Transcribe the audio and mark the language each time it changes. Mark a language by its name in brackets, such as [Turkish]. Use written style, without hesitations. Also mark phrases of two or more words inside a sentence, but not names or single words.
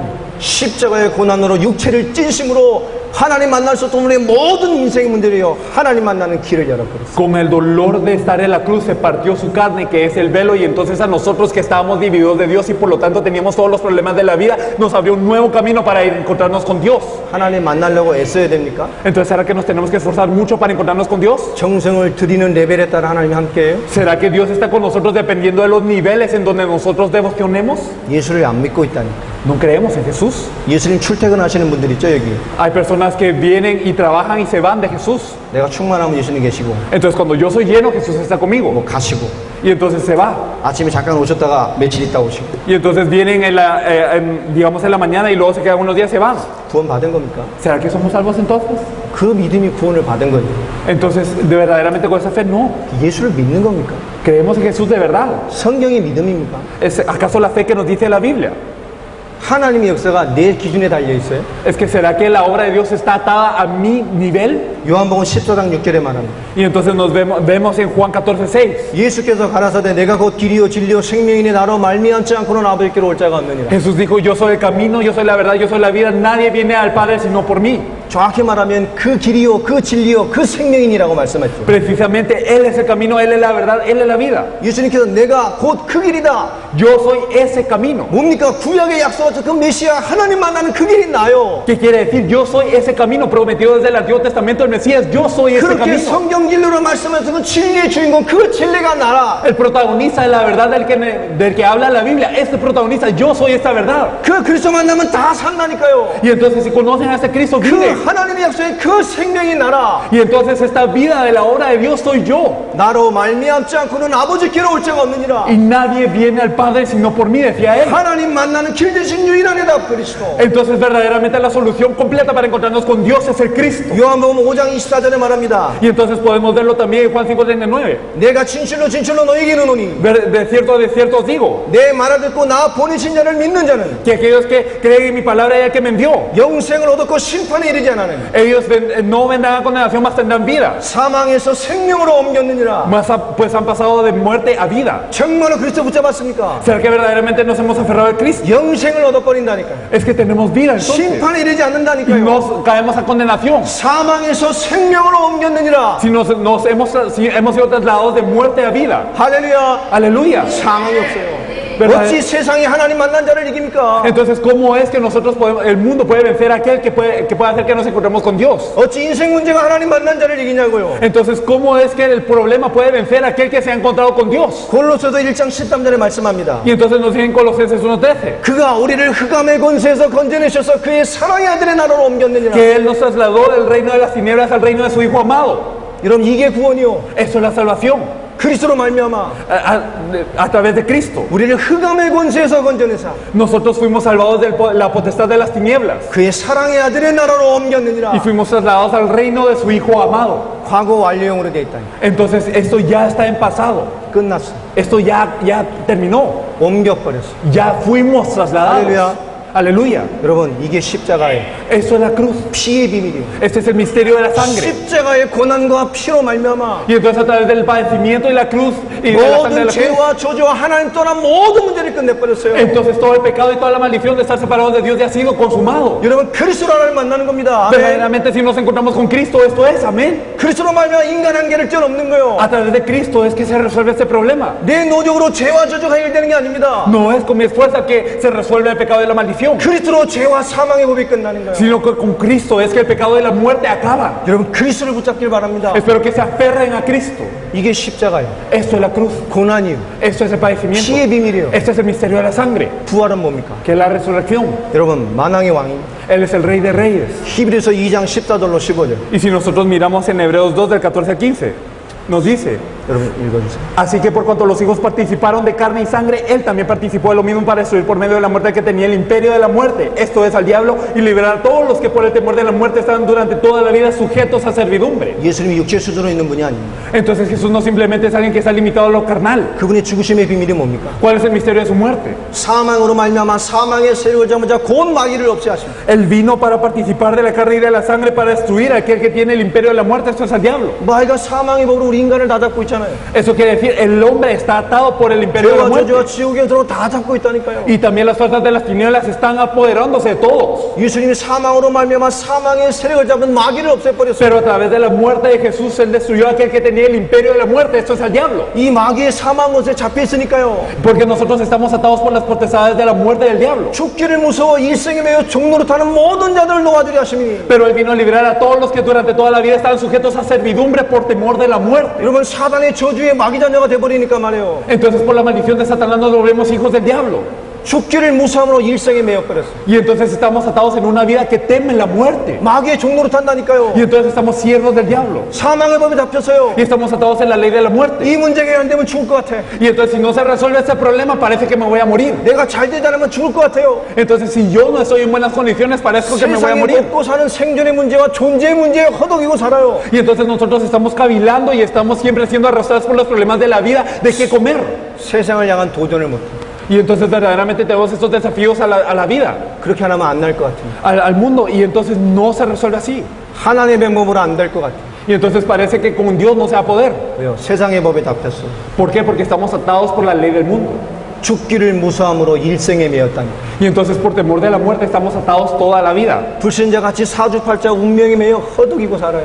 [Korean] 십자가의 고난으로 육체를 찢으심으로 하나님 만날 수 없던 우리의 모든 인생의 문제를요 하나님 만나는 길을 열어버렸어요. [Spanish] Con el dolor de estar en la cruz se partió su carne, que es el velo, y entonces a nosotros que estábamos divididos de Dios y por lo tanto teníamos todos los problemas de la vida, nos abrió un nuevo camino para ir a encontrarnos con Dios. [Korean] 하나님 만나려고 애써야 됩니까? [Spanish] Entonces, ¿será que nos tenemos que esforzar mucho para encontrarnos con Dios? [Korean] 정성을 드리는 레벨에 따라 하나님이 함께해요? [Spanish] ¿Será que Dios está con nosotros dependiendo de los niveles en donde nosotros devocionemos? [Korean] 예수를 안 믿고 있다니까. [Spanish] No creemos en Jesús. [Korean] 예수님 출퇴근하시는 분들 있죠 여기. [Spanish] Hay personas que vienen y trabajan y se van de Jesús. [Korean] 내가 충만하면 예수님 계시고 [Spanish] Entonces cuando yo soy lleno, Jesús está conmigo. [Korean] 뭐 가시고 [Spanish] Y entonces se va. [Korean] 아침에 잠깐 오셨다가 며칠 있다 오시고. [Spanish] Y entonces vienen digamos en la mañana y luego se quedan unos días y se van. [Korean] 구원 받은 겁니까? [Spanish] ¿Será que somos salvos entonces? [Korean] 그 믿음이 구원을 받은 거예요. [Spanish] Entonces, ¿de verdaderamente con esa fe? No. [Korean] 예수를 믿는 겁니까? [Spanish] Creemos en Jesús de verdad. [Korean] 성경이 믿음입니까? [Spanish] ¿Es acaso la fe que nos dice la Biblia? [Korean] 하나님의 역사가 내 기준에 달려 있어요. [Spanish] ¿Es que será que la obra de Dios está atada a mi nivel? [Korean] 요한복음 14장 6절에 말합니다. [Spanish] Y entonces nos vemos en Juan 14:6. [Korean] 예수께서 가라사대 내가 곧 길이요 진리요 생명이니 나로 말미암지 않고는 아버지께로 올 자가 없느니라. [Spanish] Jesús dijo, yo soy el camino, yo soy la verdad, yo soy la vida, nadie viene al Padre sino por mí. [Korean] 정확히 말하면 그 길이요 그 진리요 그 생명이니라고 말씀하셨죠. [Spanish] Precisamente Él es el camino, Él es la verdad, Él es la vida. [Korean] 예수님께서 내가 곧 그 길이다. [Spanish] Yo soy ese camino. [Korean] 뭡니까? 구약의 약속하신 그 메시아 하나님 만나는 그 길이 나요. [Spanish] ¿Qué quiere decir? Yo soy ese camino prometido desde el Antiguo Testamento del Mesías. Yo soy ese [Korean] 그렇게 [Spanish] camino. [Korean] 성경 진리로 말씀하신 그 진리의 주인공 그 진리가 나라. [Spanish] El protagonista de la verdad del que habla la Biblia. Este protagonista, yo soy esta verdad. [Korean] 그 그리스도 만나면 다 산다니까요. [Spanish] Y entonces si conocen a este Cristo, [Korean] 그 [Spanish] viven. [Korean] 하나님의 약속의 그 생명이 나라. [Spanish] Y entonces esta vida de la obra de Dios soy yo. [Korean] 나로 말미암지 않고는 아버지께로 올 자가 없느니라. [Spanish] Y nadie viene al Padre sino por mí, decía él. [Korean] 하나님 만나는 길 대신 유일한 해답 그리스도. [Spanish] Entonces verdaderamente la solución completa para encontrarnos con Dios es el Cristo. [Korean] 요한복음 5장 24절에 말합니다. [Spanish] Y entonces podemos verlo también en Juan 5:39. [Korean] 내가 진실로 진실로 너에게 이르노니 [Spanish] De cierto os digo, [Korean] 내 말을 듣고 나 보내신 자를 믿는 자는 [Spanish] que aquellos que creen en mi palabra y el que me envió, [Korean] 영생을 얻었고 심판에 이르지 않으는 [Spanish] ellos no vendrán a condenación, mas tendrán vida. [Korean] 사망에서 생명으로 옮겼느니라. [Spanish] Pues han pasado de muerte a vida. [Korean] 정말로 그리스도 붙잡았습니까? [Spanish] ¿Será que verdaderamente nos hemos aferrado al Cristo? [Korean] 영생을 얻어버린다니까요. [Spanish] Es que tenemos vida entonces. [Korean] 심판에 이르지 [Spanish] Y [Korean] 않는다니까요. [Spanish] nos caemos a condenación. [Korean] 사망에서 생명으로 옮겼느니라. [Spanish] Si hemos sido trasladados de muerte a vida. [Korean] 할렐루야. [Spanish] Aleluya. [Korean] 사망이 없어요. [Spanish] ¿Verdad? [Korean] 어찌 세상이 하나님 만난 자를 이깁니까? [Spanish] Entonces, ¿cómo es que el mundo puede vencer a aquel que puede hacer que nos encontremos con Dios? [Korean] 어찌 인생 문제가 하나님 만난 자를 이기냐고요. [Spanish] Entonces, ¿cómo es que el problema puede vencer a aquel que se ha encontrado con Dios? [Korean] 골로새서 1장 13절에 말씀합니다. [Spanish] Y entonces nos dice en Colosenses 1:13 [Korean] 그가 우리를 흑암의 권세에서 건져내셔서 그의 사랑의 아들의 나라로 옮겼느니라. [Spanish] que Él nos trasladó del reino de las tinieblas al reino de su Hijo amado. [Korean] 여러분 이게 구원이요. [Spanish] Eso es la salvación. [Korean] 그리스도로 말미암아 [Spanish] A través de Cristo. [Korean] 우리를 흑암의 권세에서 건져내사 [Spanish] Nosotros fuimos salvados de la potestad de las tinieblas. [Korean] 그의 사랑의 아들의 나라로 옮겼느니라. [Spanish] Y fuimos trasladados al reino de su Hijo amado. [Korean] 과거 완료형으로 되어 있다. [Spanish] Entonces esto ya está en pasado. [Korean] 끝났어. [Spanish] Esto ya terminó. [Korean] 옮겨버렸어. [Spanish] Ya fuimos trasladados. [Korean] 할렐루야. [Spanish] Aleluya. [Korean] 여러분, 이게 십자가예요. [Spanish] Esto es la cruz. [Korean] 피의 비밀이에요. [Spanish] Este es el misterio de la sangre. [Korean] 십자가의 고난과 피로 말미암아 [Spanish] Y entonces a través del padecimiento y la cruz y de la sangre de [Korean] 모든 [Spanish] la cruz, [Korean] 죄와 저주와 하나님 떠난 모든 문제를 끝내버렸어요. [Spanish] entonces todo el pecado y toda la maldición de estar separados de Dios ya ha sido consumado. [Korean] 여러분, 그리스도로 하나님을 만나는 겁니다. 아멘. [Spanish] Verdaderamente si nos encontramos con Cristo, esto es, amén. [Korean] 그리스도로 말미암아 인간 한계를 뛰어넘는 거예요. [Spanish] A través de Cristo es que se resuelve este problema. [Korean] 내 노력으로 죄와 저주가 해결되는 게 아닙니다. [Spanish] No es con mi esfuerza que se resuelve el pecado y la maldición, [Korean] 그리스도로 죄와 사망의 법이 끝나는 거예요. [Spanish] sino que con Cristo es que el pecado y la muerte acaban. [Korean] 여러분, 그리스도를 붙잡길 바랍니다. [Spanish] Espero que se aferren a Cristo. [Korean] 이게 십자가예요. [Spanish] Esto es la cruz. [Korean] 고난이요. [Spanish] Esto es el padecimiento. [Korean] 피의 비밀이에요. [Spanish] Este es el misterio de la sangre, [Korean] 부활은 뭡니까? [Spanish] que es la resurrección. [Korean] 여러분, 만왕의 왕이 [Spanish] Él es el Rey de Reyes. [Korean] 히브리서 2장 14절로 15절. [Spanish] Y si nosotros miramos en Hebreos 2 del 14 al 15, nos dice: [Korean] 여러분 읽어주세요. [Spanish] así que por cuanto los hijos participaron de carne y sangre, él también participó de lo mismo para destruir por medio de la muerte que tenía el imperio de la muerte, esto es al diablo, y liberar a todos los que por el temor de la muerte estaban durante toda la vida sujetos a servidumbre. [Korean] 예수님이 육체 수준으로 있는 분이 아닙니다. [Spanish] Entonces Jesús no simplemente es alguien que está limitado a lo carnal. [Korean] 그분의 죽으심의 비밀이 뭡니까? [Spanish] ¿Cuál es el misterio de su muerte? [Korean] 사망으로 말미암아 사망의 세력을 잡으자 곧 마귀를 없애하십니다. [Spanish] Él vino para participar de la carne y de la sangre para destruir a aquel que tiene el imperio de la muerte, esto es al diablo. [Korean] 마귀가 사망의 법으로 우리 인간을 다 잡고 있잖아요. [Spanish] Eso quiere decir, el hombre está atado por el imperio de la [Korean] 죄와 [Spanish] muerte. [Korean] 저주와 지옥의 들어 다 잡고 있다니까요. [Spanish] Y también las fuerzas de las tinieblas están apoderándose de todos. [Korean] 예수님이 사망으로 말미암아 사망의 세력을 잡은 마귀를 없애버렸어요. [Spanish] Pero a través de la muerte de Jesús, Él destruyó a aquel que tenía el imperio de la muerte, esto es al diablo. [Korean] 이 마귀의 사망 것에 잡혀 있으니까요. [Spanish] Porque nosotros estamos atados por las potestades de la muerte del diablo. [Korean] 죽기를 무서워 일생에 매여 종로로 타는 모든 자들을 놓아주려 하시니. [Spanish] Pero Él vino a liberar a todos los que durante toda la vida estaban sujetos a servidumbre por temor de la muerte. [Korean] 여러분, 사단의 저주의 마귀 자녀가 돼버리니까 말이에요. [Spanish] Entonces por la maldición de Satanás nos volvemos hijos del diablo. [Korean] 죽기를 무서움으로 일생에 매여버렸어요. [Spanish] Y entonces estamos atados en una vida que teme la muerte. [Korean] 마귀의 종로로 탄다니까요. [Spanish] Y entonces estamos siervos del diablo. [Korean] 사망의 법에 잡혔어요. [Spanish] Y estamos atados en la ley de la muerte. [Korean] 이 문제가 해결되면 죽을 것 같아. [Spanish] Y entonces si no se resuelve ese problema, parece que me voy a morir. [Korean] 내가 잘 되지 않으면 죽을 것 같아요. [Spanish] Entonces si yo no estoy en buenas condiciones, parezco que me voy a [Korean] 세상에 [Spanish] morir. [Korean] 먹고 사는 생존의 문제와 존재의 문제에 허덕이고 살아요. [Spanish] Y entonces nosotros estamos cavilando y estamos siempre siendo arrastrados por los problemas de la vida, de qué comer. [Korean] 세상을 향한 도전을 못해. [Spanish] Y entonces verdaderamente tenemos estos desafíos a la vida, [Korean] 그렇게 하면 안 날 것 같아요. [Spanish] al mundo, y entonces no se resuelve así. [Korean] 하나님의 방법으로 안 될 것 같아요. [Spanish] Y entonces parece que con Dios no se va a poder. [Korean] 왜요? 세상의 법에 잡혔어. [Spanish] ¿Por qué? Porque estamos atados por la ley del mundo. [Korean] 죽기를 무서함으로 일생에 매였다니. [Spanish] Y entonces por temor de la muerte estamos atados toda la vida. [Korean] 불신자같이 사주팔자 운명에 매여 허덕이고 살아요.